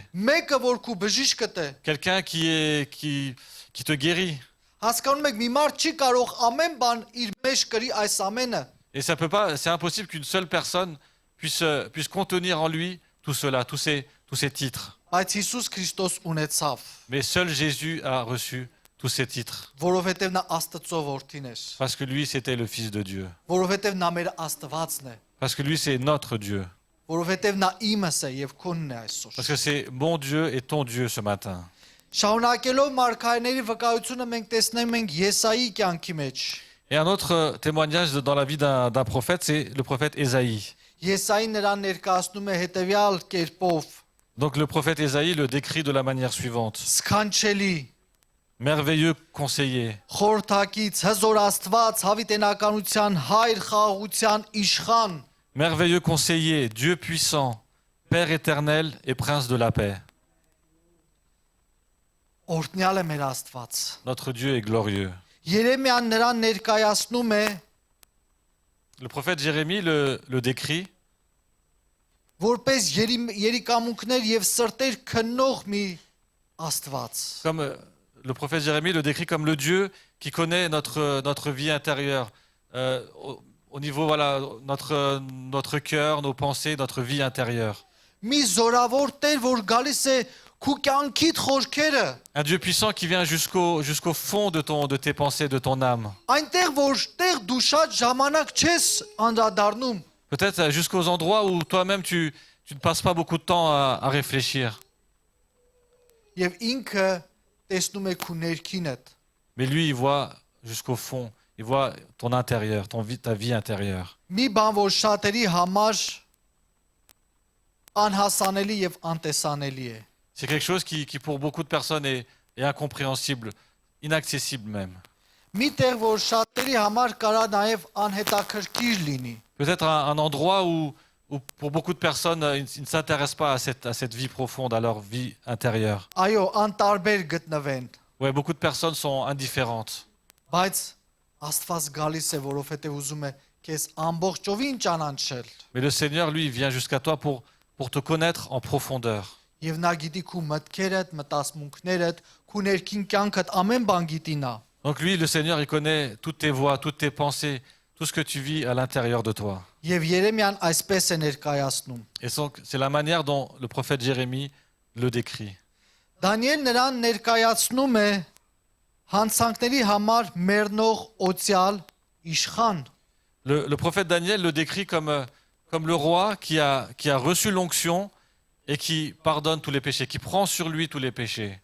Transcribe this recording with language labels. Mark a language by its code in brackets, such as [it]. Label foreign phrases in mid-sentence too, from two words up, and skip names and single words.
[hy] Mեկը, որ քու բժիշկդ է։ [fr] Quelqu'un qui te guérit. [hy] Հասկանում եք, մի մարդ չի կարող ամեն բան իր մեջ կրի այս ամենը։ [fr] Et c'est impossible qu'une seule personne puisse contenir en lui tout cela, tous ces titres. [hy] Բայց Հիսուս Քրիստոս ունեցավ, [fr] Mais seul Jésus a reçu tous ces titres. [hy] որովհետև նա Աստծո որդին էր, [fr] Parce que lui, c'était le Fils de Dieu. [hy] որովհետև նա մեր Աստվածն է, [fr] Parce que lui, c'est notre Dieu. [hy] որովհետև նա իմս է եւ քոնն է այսօր։ [fr] Parce que c'est mon Dieu et ton Dieu ce matin. [hy] Շարունակելով մարգարեների վկայությունը մենք տեսնում ենք Եսայի կյանքի մեջ։ [fr] Et un autre témoignage dans la vie d'un prophète, c'est le prophète Ésaïe. [hy] Եսային նրան ներկայացնում է հետեւյալ կերպով. [fr] Donc le prophète Ésaïe le décrit de la manière suivante. [hy] Սքանչելի, [fr] Merveilleux conseiller, [hy] խորթակից, հզոր Աստված, հավիտենականության հայր, խաղաղության իշխան, [fr] merveilleux conseiller, Dieu puissant, Père éternel et Prince de la paix. [hy] օրհնյալ է մեր Աստված։ [fr] Notre Dieu est glorieux. [hy] Երեմիան նրան ներկայացնում է, [fr] Le prophète Jérémie le décrit [hy] որպես երիկամունքներ եւ սրտեր քննող մի Աստված։ [fr] comme le prophète Jérémie le décrit comme le Dieu qui connaît notre vie intérieure, au niveau voilà notre cœur, nos pensées, notre vie intérieure. [hy] Մի զորավոր Տեր, որ գալիս է քու կյանքիդ խորքերը, [fr] Un Dieu puissant qui vient jusqu'au fond de tes pensées, de ton âme. [hy] այնտեղ որտեղ դու շատ ժամանակ չես անդրադառնում, [fr] Peut-être jusqu'aux endroits où toi-même tu ne passes pas beaucoup de temps à réfléchir. [hy] եւ ինքը տեսնում է քու ներքինդ։ [fr] Mais lui, il voit jusqu'au fond. Il voit ton intérieur, ta vie intérieure. [hy] Մի բան, որ շատերի համար անհասանելի եւ անտեսանելի է։ [fr] C'est quelque chose qui pour beaucoup de personnes est incompréhensible, inaccessible même. [hy] Մի տեղ, որ շատերի համար կարա նաեւ անհետաքրքիր լինի։ [fr] Peut-être un endroit où pour beaucoup de personnes, ils ne s'intéressent pas à cette vie profonde, à leur vie intérieure. [hy] Այո, անտարբեր գտնվեն, [fr] Ouais, beaucoup de personnes sont indifférentes. [hy] բայց Աստված գալիս է, որովհետեւ ուզում է քեզ ամբողջովին ճանաչել։ [fr] Mais le Seigneur, lui, il vient jusqu'à toi pour te connaître en profondeur. [hy] Եվ նա գիտի քու մտքերդ, մտածմունքներդ, քու ներքին կյանքդ, amեն բան գիտի նա։ [fr] Donc lui, le Seigneur, il connaît toutes tes voies, toutes tes pensées, tout ce que tu vis à l'intérieur de toi. [hy] Եվ Երեմիան այսպես է ներկայացնում։ [fr] Et donc, c'est la manière dont le prophète Jérémie le décrit. [hy] Դանիել նրան ներկայացնում է հանցանքների համար մեռնող օծյալ իշխան։ [fr] Le prophète Daniel le décrit comme le roi qui a reçu l'onction et qui pardonne tous les péchés, qui prend sur lui tous les péchés.